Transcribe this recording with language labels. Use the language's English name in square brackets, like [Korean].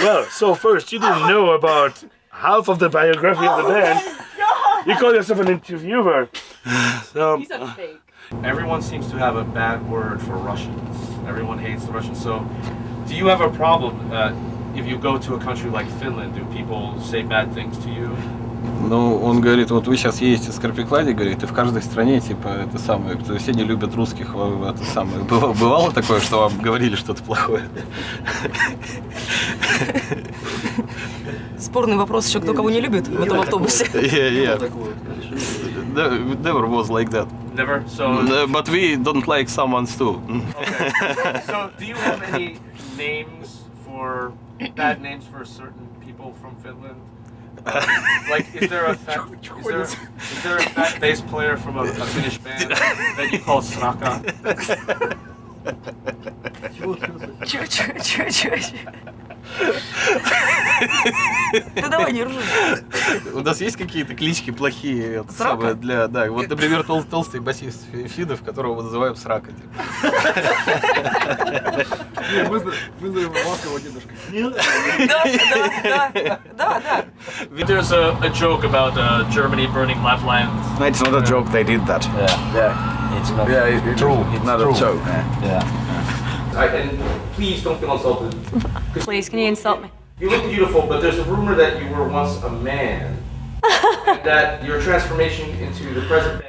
[English] Well, so first, you didn't know about half of the biography of the band. God. You call yourself an interviewer. So, He's a fake. Everyone seems to have a bad word for Russians. Everyone hates the Russians. So, do you have a problem if you go to a country like Finland? Do people say bad things to you? [Russian] Ну, он говорит, вот вы сейчас едете в Скорпикладе, говорит, и в каждой стране, типа, это самое, все не любят русских, это самое. Бывало такое, что вам говорили что-то плохое? Спорный вопрос еще, кто кого не любит в этом автобусе. [English] Yeah. Never was like that. Never? So... But we don't like someone's too. Okay. So, do you have any names for, bad names for certain people from Finland? Like, is there a fat bass player from a Finnish band that you call Sraka? [Russian] Ты давай, не ржи. У нас есть какие-то клички плохие? Самое для, да, вот, например, толстый басист финнов, которого мы называем Срака. Мы называем ласкового дедушка. Да. [English] There's a joke about Germany burning Lapland. No, it's not a joke, they did that. Yeah. It's not true. It's not a joke. And please don't feel insulted. Please, can you insult me? You look beautiful, but there's a rumor that you were once a man. And that your transformation into the present day.